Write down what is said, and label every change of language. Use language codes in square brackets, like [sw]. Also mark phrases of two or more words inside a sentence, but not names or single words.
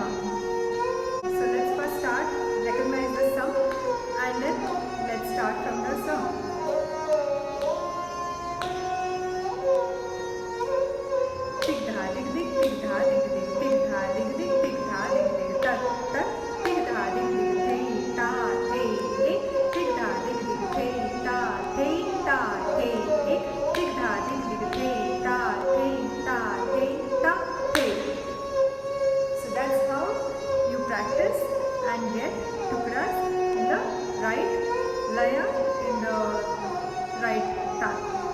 [en] So let's first start, recognize the sum, and then let's start from the sum. Tik dha dik dik, tik dha dik dik, tik dha dik dik, tik dha dik dik, tat tat, tik dha dik dik, thei ta thei ek, tik dha dik dik, thei ta thei ek, tik dha dik dik, thei ta thei thei. So that's how you practice and get tukdas in the right laya, in the right tat.